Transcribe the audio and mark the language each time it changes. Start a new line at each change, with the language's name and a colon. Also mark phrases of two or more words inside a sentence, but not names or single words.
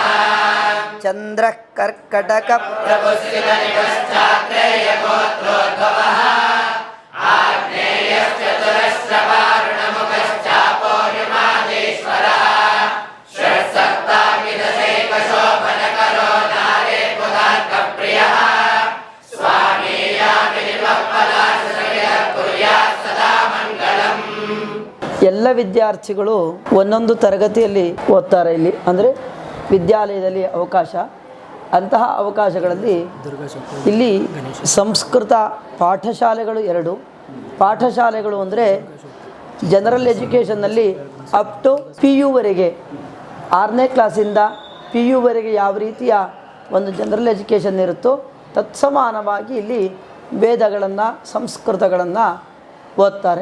Sanskrit: ಚಂದ್ರ ಕರ್ಕಟಕ ಪ್ರಭುಸ್ಥಿತ ನಿಪಶ್ಚಾತ್ರೇಯ ಗೋತ್ರೋದ್ಭವಃ ಆಗ್ನೇಯಶ್ಚತುರಶ್ರವಾರುಣಮುಖಶ್ಚಾಪೋ ಹಿಮಾದೇಶ್ವರಃ ಷಟ್ಸಪ್ತಾಮಿದಶೈಕಶೋಭನಕರೋ ನಾರೇ ಪುದಾರ್ಕಪ್ರಿಯಃ ಸ್ವಾಮೀಯಾಮಿ ನಿಮಃಪಲಾಶಸವಿಧ ಕುರ್ಯಾತ್ ಸದಾ ಮಂಗಳಂ.
Kannada: ಎಲ್ಲ ವಿದ್ಯಾರ್ಥಿಗಳು ಒಂದೊಂದು ತರಗತಿಯಲ್ಲಿ ಓದ್ತಾರೆ. ಇಲ್ಲಿ ಅಂದರೆ ವಿದ್ಯಾಲಯದಲ್ಲಿ ಅವಕಾಶ, ಅಂತಹ ಅವಕಾಶಗಳಲ್ಲಿ ಇಲ್ಲಿ ಸಂಸ್ಕೃತ ಪಾಠಶಾಲೆಗಳು 2 ಪಾಠಶಾಲೆಗಳು ಅಂದರೆ
English: general education up to PU
Kannada: ವರೆಗೆ 6ನೇ ಕ್ಲಾಸಿಂದ PU ವರೆಗೆ ಯಾವ ರೀತಿಯ ಒಂದು
English: general education
Kannada: ಇರುತ್ತೋ ತತ್ಸಮಾನವಾಗಿ ಇಲ್ಲಿ ವೇದಗಳನ್ನು ಸಂಸ್ಕೃತಗಳನ್ನು ಓದ್ತಾರೆ.